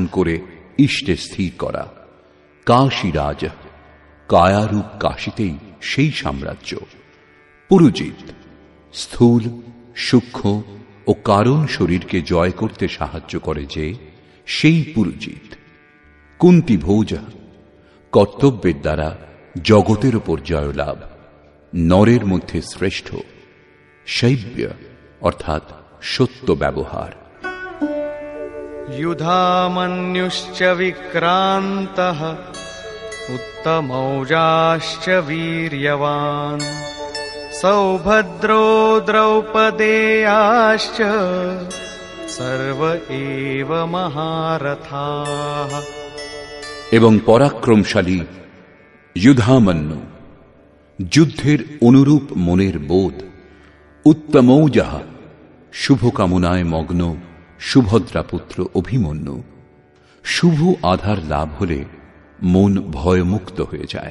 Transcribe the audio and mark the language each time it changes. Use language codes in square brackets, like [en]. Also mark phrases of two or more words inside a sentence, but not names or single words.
[bn] করে ইষ্টে স্থির করা, কাশীরাজ কায়ারূপ কাশীতেই সেই সাম্রাজ্য, পুরুজিৎ স্থূল সূক্ষ্ম ও কারণ শরীরকে জয় করতে সাহায্য করে যে সেই পুরুজিৎ, কুন্তিভোজ কর্তব্যের দ্বারা জগতের উপর জয়লাভ, নরের মধ্যে শ্রেষ্ঠ, শৈব্য অর্থাৎ সত্য ব্যবহার। [sa] युधामन्युश्च विक्रान्तः उत्तमौजाश्च वीर्यवान् सौभद्रो द्रौपदेयाश्च सर्व एव महारथाः। [bn] এবং পরাক্রমশালী যুধামন্যু, যুদ্ধের অনুরূপ মনের বোধ, উত্তমৌজাহ শুভকামনায় মগ্ন সুভদ্রা পুত্র অভিমন্যু। শুভ আধার লাভ হলে মন ভয়মুক্ত হয়ে যায়।